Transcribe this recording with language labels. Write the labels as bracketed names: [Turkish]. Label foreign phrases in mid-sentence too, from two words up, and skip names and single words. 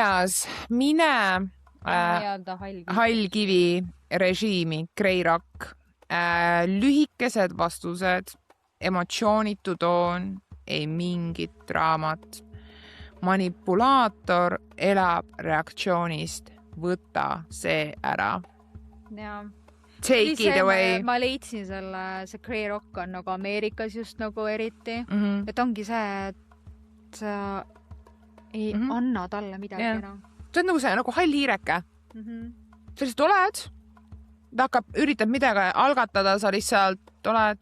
[Estonian] Mine hallkivi režiimi, [English] Grey Rock. [Estonian] Lühikesed vastused, emotsioonitu toon, ei mingit draamat. Manipulaator elab reaktsioonist. Võta see ära. Ja. [English] Take it away. [Estonian] Ma leidsin see [English] Grey Rock [Estonian] on nagu Ameerikas just nagu eriti. Et ongi see, et sa ei anna talle midagi enam. See on nagu see, nagu hall hiireke. Sa lihtsalt oled, ta üritab midagi algatada, sa lihtsalt oled.